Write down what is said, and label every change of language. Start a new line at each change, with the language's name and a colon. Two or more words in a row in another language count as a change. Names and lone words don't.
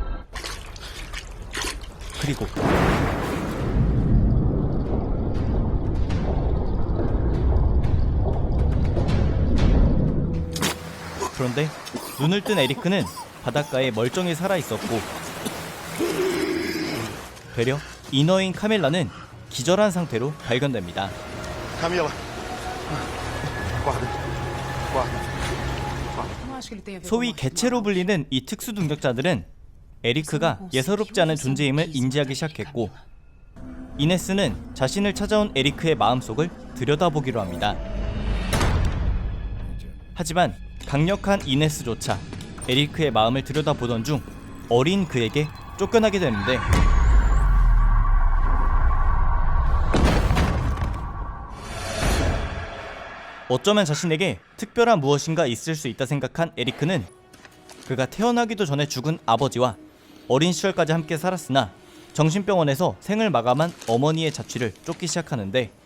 Korean: 그리고 그런데 눈을 뜬 에리크는 바닷가에 멀쩡히 살아있었고 되려 인어인 카밀라는 기절한 상태로 발견됩니다.
Portuguese: Camila. Guarda. Não acho que ele tenha a ver com a
Korean: 소위
Portuguese: morte do
Korean: 개체로 불리는 이 특수 능력자들은 에리크가 예사롭지 않은 존재임을 인지하기 시작했고 이네스는 자신을 찾아온 에리크의 마음속을 들여다보기로 합니다. 하지만 강력한 이네스조차 에리크의 마음을 들여다보던 중 어린 그에게 쫓겨나게 되는데 어쩌면 자신에게 특별한 무엇인가 있을 수 있다 생각한 에리크는 그가 태어나기도 전에 죽은 아버지와 어린 시절까지 함께 살았으나 정신병원에서 생을 마감한 어머니의 자취를 쫓기 시작하는데